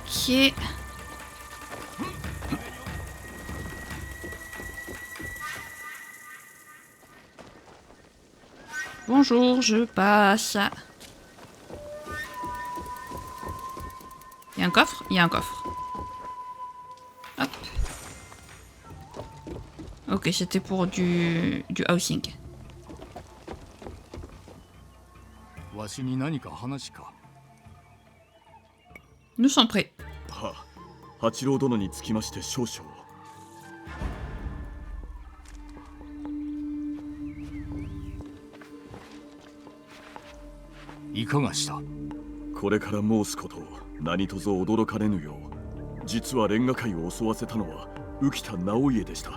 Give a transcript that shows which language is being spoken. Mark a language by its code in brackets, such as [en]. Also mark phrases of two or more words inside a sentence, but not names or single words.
[fr] Ok. Bonjour, je passe. Il y a un coffre? Il y a un coffre. Hop. Ok, c'était pour du housing. [ja] わしに何か話か。 [fr] Nous sommes prêts. [ja] は八郎殿につきまして少々。いかがした？これから申すことを何とぞ驚かれぬよう、実はレンガ界を襲わせたのは浮田直家でした。